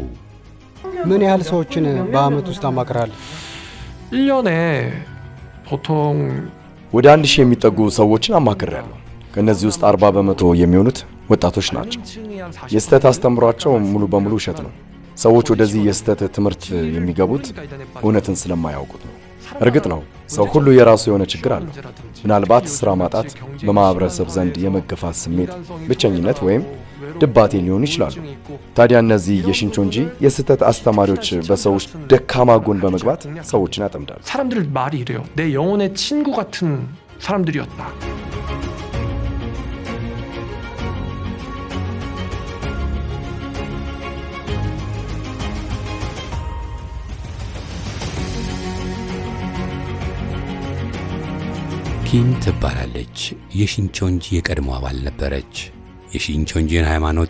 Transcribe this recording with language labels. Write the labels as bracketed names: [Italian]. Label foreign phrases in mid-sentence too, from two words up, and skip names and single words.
[Amharic] ምን ያህል ሰዎችን በአመት ውስጥ አማክራል? [Korean] 1년에 보통 [Amharic] ወደ 1000 የሚጠጉ ሰዎችን አማክሬያለሁ። ከነዚህ ውስጥ 40 በመቶ የሚሆኑት ወጣቶች ናቸው። የስተት አስተምሯቸው ሙሉ በሙሉ ውሸት ነው። ሰዎች ወደዚህ የስተት ትምህርት የሚገቡት እውነትን ስለማያውቁት ነው። እርግጥ ነው ሰው ሁሉ የራሱ የሆነ ችግር አለው። ምናልባት ስራ ማጣት፣ በማህበረሰብ ዘንድ የመገፋት ስሜት፣ ብቸኝነት ወይም ድባቴ ሊሆኑ ይችላሉ። ታዲያ እነዚህ የሽንቾንጂ የስተት አስተማሪዎች በሰዎች ደካማ ጎን በመግባት ሰዎችን ያጠምዳሉ። [Korean] 사람들 말이 이래요. 내 영혼의 친구 같은 사람들이었다. [Amharic] ኪም ትባላለች። የሽንቾንጂ የቀድሞ አባል ነበረች። የሽንቾንጂን ሃይማኖት